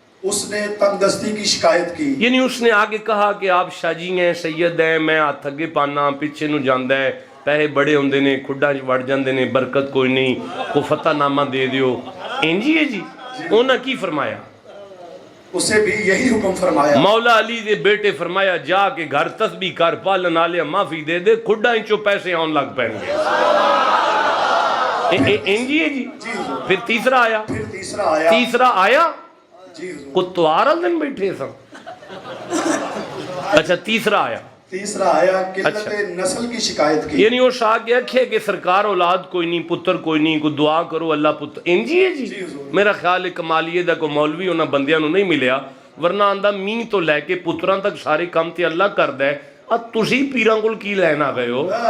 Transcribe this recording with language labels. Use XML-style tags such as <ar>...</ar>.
<ur>اس نے تنگ دستی کی شکایت کی، یعنی اس نے آگے کہا کہ آپ شاہ جی ہیں، سید ہیں،</ur> <pa>میں ہاتھ اگے پانا پیچھے نو جاندا ہے، پیسے بڑے ہوندے نے، کھڈاں وڑ جاندے نے، برکت کوئی نہیں، کو فتح نامہ دے دیو۔ انجی ہے جی، انہاں کی فرمایا؟</pa> <ur>اسے بھی یہی حکم فرمایا۔</ur> <pa>مولا علی دے بیٹے فرمایا جا کے گھر تسبیح کر، پالن آلیا معافی دے دے، کھڈاں چو پیسے آن لگ پائیں گے۔ انجی ہے جی۔ پھر تیسرا آیا، تیسرا آیا کتوار دن بیٹھے سن۔ اچھا تیسرا آیا</pa> <ur>قلت نسل کی شکایت کی،</ur> <pa>یعنی وہ شاہ کے اکھے کہ سرکار اولاد کوئی نہیں، پتر کوئی نہیں، کوئی دعا کرو اللہ پتر۔ انجی ہے جی۔ میرا خیال ہے کمالیے دا کوئی مولوی انہاں بندیاں نو نہیں ملیا، ورنہ آندہ مینہ تو لے کے پتراں تک سارے کام تے اللہ کر دے، اب تسی پیراں کول کی لینا گئے ہو؟</pa>